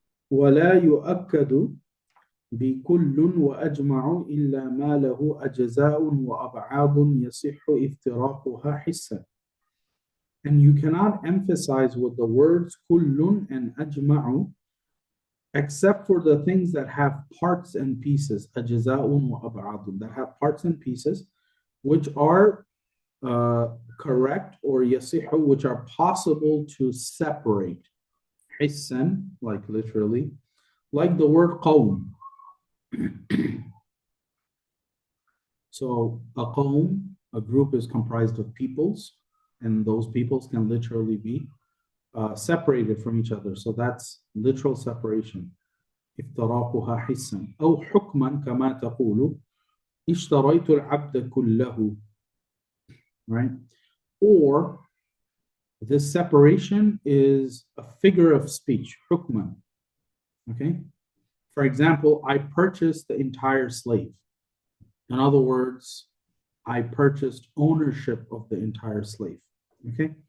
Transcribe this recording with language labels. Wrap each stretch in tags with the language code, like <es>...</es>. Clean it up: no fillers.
<ar>ولا يؤكد بكل وأجمع إلا ما له أجزاء وأبعاد يصح افتراقها حسا.</ar> <en>And you cannot emphasize with the words كل and أجمع except for the things that have parts and pieces,</en> <ar>أجزاء وأبعاد,</ar> <en>that have parts and pieces which are correct, or يصح, which are possible to separate. حسا, like literally, like the word قوم. So a qawm, a group, is comprised of peoples, and those peoples can literally be separated from each other. So that's literal separation.</en> <ar>افتراقها حسا أو حكما كما تقول اشتريت العبد كله.</ar> <en>Right? Or this separation is a figure of speech, حكما. Okay? For example, I purchased the entire slave. In other words, I purchased ownership of the entire slave. Okay?</en>